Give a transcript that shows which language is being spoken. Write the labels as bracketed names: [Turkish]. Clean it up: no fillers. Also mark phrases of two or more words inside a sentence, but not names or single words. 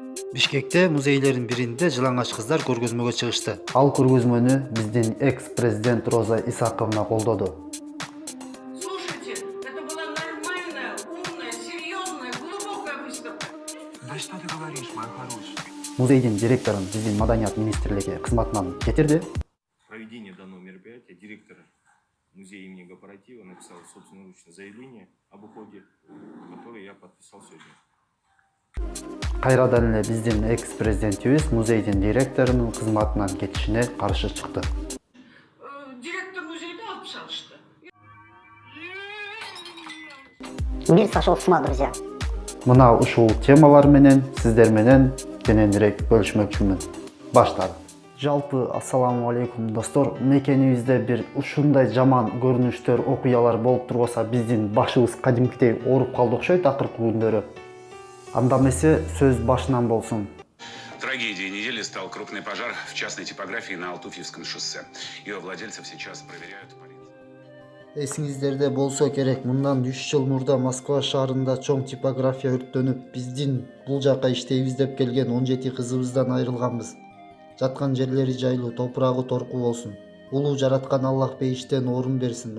[Kyrgyz] Бишкекте музейлердин биринде жылаңач кыздар көргөзмөгө чыгышты. Ал көргөзмөнү биздин экс-президент Роза Исаковна колдоду. [Russian] Слушайте, это была нормальная, умная, серьезная, глубокая выставка. Да что ты говоришь, моя хорошая? [Kyrgyz] Музейдин директорун биздин маданият министрлиги кызматынан кетирди. [Russian] Проведение данного мероприятия директор музея имени Гапаратива написал собственноручное заявление об уходе, которое я подписал сегодня. [Kyrgyz] Кайрадан эле биздин экс-президентибиз музейдин директорунун кызматынан кетишине каршы чыкты. Директор музейда алып салышты. [Russian] Мир сошел с ума, друзья. [Kyrgyz] Мына ушул темалар менен сиздер менен кененирээк бөлүшмөкчүмүн. Баштадык. Жалпы [Arabic] السلام عليكم [Kyrgyz] достор. Мекенибизде бир ушундай жаман көрүнүштөр, окуялар болуп турбаса, биздин башыбыз кадимкидей ооруп калды окшойт акыркы күндөрү. Анда эмесе сөз башынан болсун. [Russian] Трагедией недели стал крупный пожар в частной типографии на Алтуфьевском шоссе. Ее владельцев сейчас проверяют полиция. [Kyrgyz] Эсиңиздерде болсо керек, мындан 3 жыл мурда Москва шаарында чоң типография өрттөнүп, биздин бул жака иштейбиз деп келген 17 кызыбыздан айрылганбыз. Жаткан жерлери жайлуу, топурагы торку болсун. Улуу жараткан Аллах бейиштен орун берсин.